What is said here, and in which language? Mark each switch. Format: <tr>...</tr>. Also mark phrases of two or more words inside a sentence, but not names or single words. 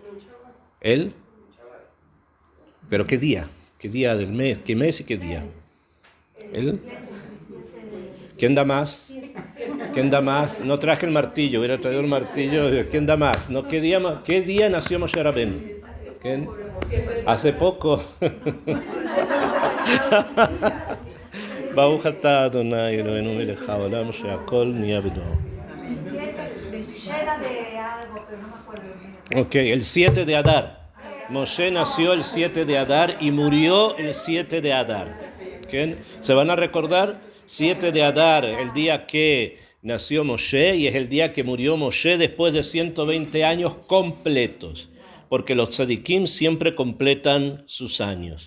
<es>¿Él? ¿Pero qué día? ¿Qué día del mes? ¿Qué mes y qué día? ¿Él? ¿Quién da más? ¿Quién da más? No traje el martillo, hubiera traído el martillo. ¿Quién da más? No, ¿qué día nació Moshe Rabbeinu? ¿Quién? Hace poco.</es> <he>ברוך אתה אדוני אלוהינו מלך העולם שהכל נהיה בדורו.</he> <es>Ok, el 7 de Adar. Moshe nació el 7 de Adar y murió el 7 de Adar. ¿Okay? ¿Se van a recordar? 7 de Adar, el día que nació Moshe, y es el día que murió Moshe después de 120 años completos, porque los tzadikim siempre completan sus años.</es>